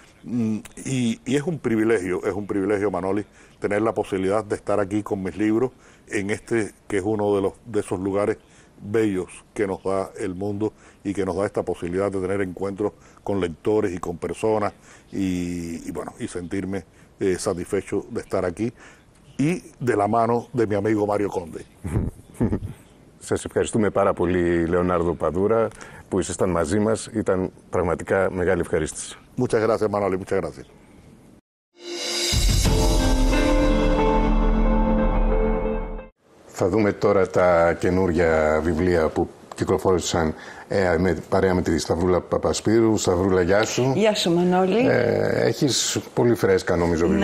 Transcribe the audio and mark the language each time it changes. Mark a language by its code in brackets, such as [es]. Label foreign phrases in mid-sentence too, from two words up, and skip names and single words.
[es] y es un privilegio Manoli, tener la posibilidad de estar aquí con mis libros en este que es uno de esos lugares bellos que nos da el mundo y que nos da esta posibilidad de tener encuentros con lectores y con personas y bueno, y sentirme satisfecho de estar aquí y de la mano de mi amigo Mario Conde. [el] Σας ευχαριστούμε πάρα πολύ, Λεωνάρδο Παδούρα, που ήσασταν μαζί μας. Ήταν πραγματικά μεγάλη ευχαρίστηση. [es] Muchas gracias, Manoli, muchas gracias. [el] Θα δούμε τώρα τα καινούργια βιβλία που κυκλοφόρησαν παρέα με τη Σταυρούλα Παπασπύρου. Σταυρούλα, γεια σου. Γεια σου, Μανώλη. Έχεις πολύ φρέσκα, νομίζω, βιβλία.